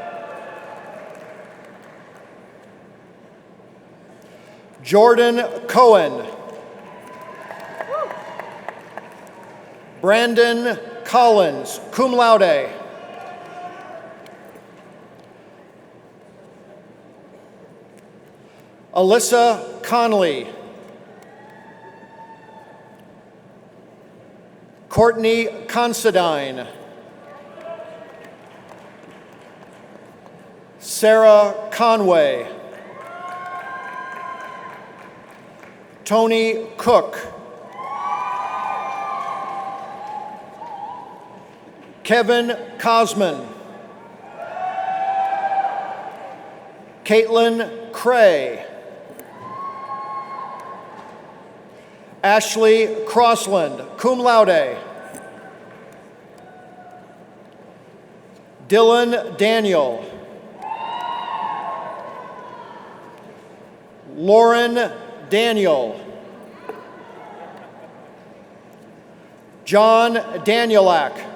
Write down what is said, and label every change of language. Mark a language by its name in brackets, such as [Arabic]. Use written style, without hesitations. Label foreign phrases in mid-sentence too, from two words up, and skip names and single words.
[English] Jordan Cohen. Brandon Collins, [Latin] cum laude. [English] Alyssa Conley. Courtney Considine. Sarah Conway. Tony Cook. Kevin Cosman. Caitlin Cray. Ashley Crossland, [Latin] cum laude. [English] Dylan Daniel. Lauren Daniel. John Danielak.